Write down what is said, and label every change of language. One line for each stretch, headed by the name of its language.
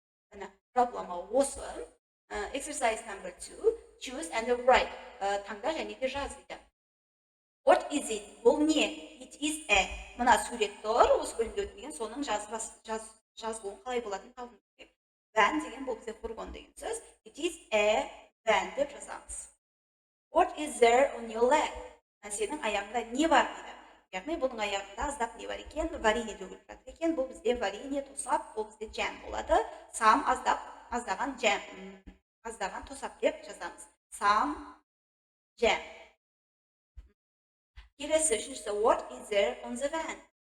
Kazakh: Мына проблема осы.
English: Exercise number 2. Choose and write.
Kazakh: Таңда және де жаз дейді.
English: What is it?
Kazakh: Бұл не?
English: It is a.
Kazakh: Мына сурет тұр. Осы бөлімде өтпеген соның жазылуын қалай болатын табуымыз керек. Van деген бұл бізде фургон деген сөз.
English: It is a van
Kazakh: деп жазамыз.
English: What is there on your leg?
Kazakh: Сенің аяғында не бар дейді. Яғни бұның аяғында аздап не бар екен? Варенье төгіліп жатыр екен. Бұл бізде варенье тосап, бұл бізде jam болады. Сам аздаған jam. Аздаған тосап деп жазамыз. Сам jam. Келесі үшіншісі
English: what is there on the van?